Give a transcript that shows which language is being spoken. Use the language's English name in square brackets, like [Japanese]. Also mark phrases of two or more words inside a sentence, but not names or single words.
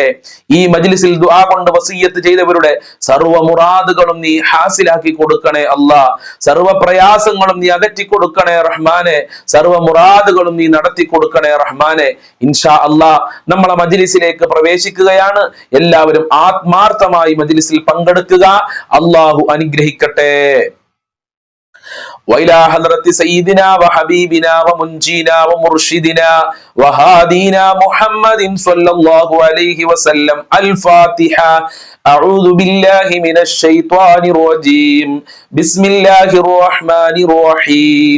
[Malayalam] ഈ മജ്ലിസിൽ ദുആ കൊണ്ട് വസിയ്യത്ത് ചെയ്തവരുടെ സർവ്വ മുറാദുകളും നീ ഹാസിലാക്കി കൊടുക്കണേ അല്ലാ. സർവ്വ പ്രയാസങ്ങളും നീ അകറ്റി കൊടുക്കണേ റഹ്മാനെ. സർവ്വ മുറാദുകളും നീ നടത്തി കൊടുക്കണേ റഹ്മാനെ. [Arabic] إن شاء الله [Malayalam] നമ്മളെ മജ്ലിസിലേക്ക് പ്രവേശിക്കുകയാണ്. എല്ലാവരും ആത്മാർത്ഥമായി മജ്ലിസിൽ പങ്കെടുക്കുക. അല്ലാഹു അനുഗ്രഹിക്കട്ടെ. [Arabic] وإلى حضرة سيدنا وحبيبنا ومنجينا ومرشدنا وهادينا محمد صلى الله عليه وسلم. الفاتحة. أعوذ بالله من الشيطان الرجيم. بسم الله الرحمن الرحيم.